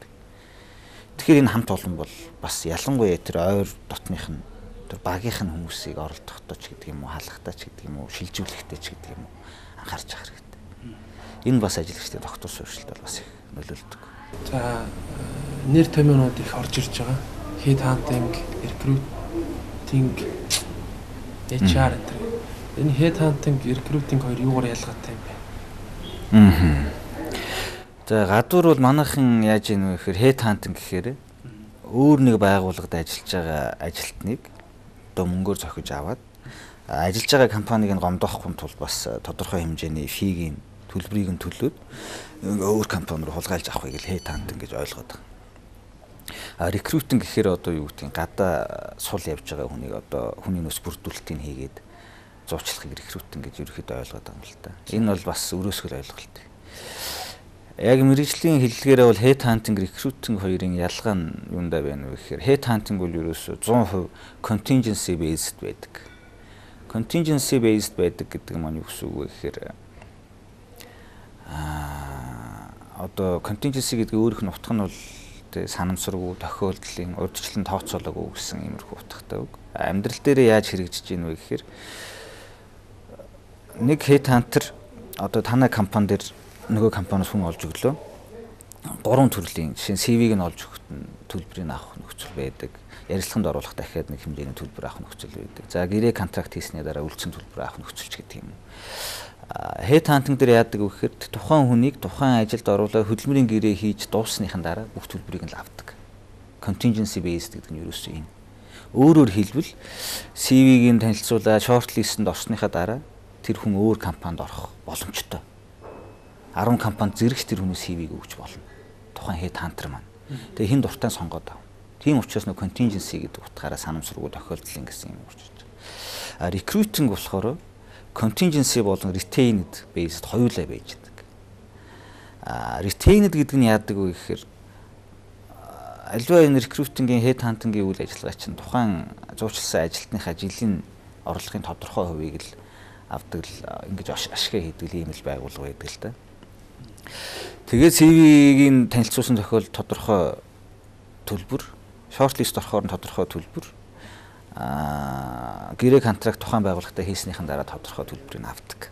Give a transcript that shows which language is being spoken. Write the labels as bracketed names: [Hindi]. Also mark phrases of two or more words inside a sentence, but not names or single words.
[Mongolian] Тэгэхээр энэ хамт олон бол бас ялангуяа тэр ойр дотных нь тэр багийнх нь хүмүүсийг оролдохдоо ч гэдэг юм уу халахдаа ч гэдэг юм уу шилжүүлэхдээ ч гэдэг юм уу анхаарч ах хэрэгтэй. Энэ бас ажиллагчдын доктор суурьшилт бол бас их нөлөөлдөг. За нэр томьёонууд их орж ирж байгаа. [English] Head hunting, recruiting, HR гэдэг. [Mongolian] Энэ [English] head hunting, recruiting [Mongolian] хоёр юугаар ялгаатай юм бэ? За гадуур бол манайхан яаж ийм вэ гэхээр [English] head hunting [Mongolian] гэхээр өөр нэг байгууллагад ажиллаж байгаа ажилтныг одоо мөнгөөр зохиж аваад ажиллаж байгаа компанийг нь гомдоохгүй тулд бас тодорхой хэмжээний фигийн төлбөрийг нь төлөөд өөр компани руу хулгайлж авахыг л [English] head hunting [Mongolian] гэж ойлгоод байгаа. Recruiting гэхээр одоо юу гэдгийг гадаа сул явж байгаа хүнийг одоо хүний нөөц бүрдүүлэлтийг хийгээд зуучлахыг recruiting гэж ерөөхдөө ойлгоод байгаа юм л та. Энэ бол бас өрөөсгөл ойлголт. Яг мэргэжлийн хэллэгээрээ бол [English] head hunting, recruiting [Mongolian] хоёрын ялгаа нь юундаа байна вэ гэхээр [English] head hunting [Mongolian] бол ерөөсөө 100% [English] contingency based [Mongolian] байдаг. [English] Contingency based [Mongolian] байдаг гэдэг нь юу гэсэн үг вэ гэхээр одоо contingency гэдэг өөрийнх нь утга нь бол санамсаргүй тохиолдлын урьдчилан тооцоолоогүй гэсэн иймэрхүү утгатай үг. Амьдрал дээр яаж хэрэгжиж ийн вэ гэхээр нэг [English] head hunter [Mongolian] одоо танай компани дээр нөгөө компаниас хүн олж өглөө. 3 төрлийн жишээ нь CV-г нь олж өгөхт нь төлбөрийг авах нөхцөл байдаг. Ярилцлаганд оруулах дахиад нэг хэмжээний төлбөр авах нөхцөл байдаг. За гэрээ контракт хийсний дараа үлдсэн төлбөр авах нөхцөлч гэдэг юм. [English] Head hunting [Mongolian] дээр яадаг вэ гэхээр тухайн хүнийг тухайн ажилд оруулаад хөдөлмөрийн гэрээ хийж дуусныхаа дараа бүх төлбөрийг нь авдаг. [English] Contingency based [Mongolian] гэдэг нь ерөөсөө энэ. Өөрөөр хэлбэл CV-г нь танилцуулаад shortlist-д орсныхаа дараа тэр хүн өөр компанид орох боломжтой. 10 компанид зэрэгс тэр хүний CV-г өгч болно. Тухайн [English] head hunter [Mongolian] маань. Тэгээ хин дуртай сонгоод ав. Тийм учраас нэг contingency гэдэг утгаараа санамсаргүй тохиолдол гэсэн юм урчиж байгаа. Recruiting болохоор contingency болон [English] retained based [Mongolian] хоёулаа байж байгаа. Retained гэдэг нь яадаг вэ гэхээр альва энэ recruiting-ийн [English] head hunting- [Mongolian] ийн үйл ажиллагаа чинь тухайн зуучилсан ажилтныхаа жилийн орлогын тодорхой хувийг л авдаг л ингэж ашиг хийдэг ийм л байгууллага байдаг л да. Тэгээд CV-гийн танилцуулсан тохиолдолд тодорхой төлбөр, shortlist орохоор нь тодорхой төлбөр, гэрээ контракт тухайн байгууллагатай хийснийхэн дараа тодорхой төлбөрийг авдаг.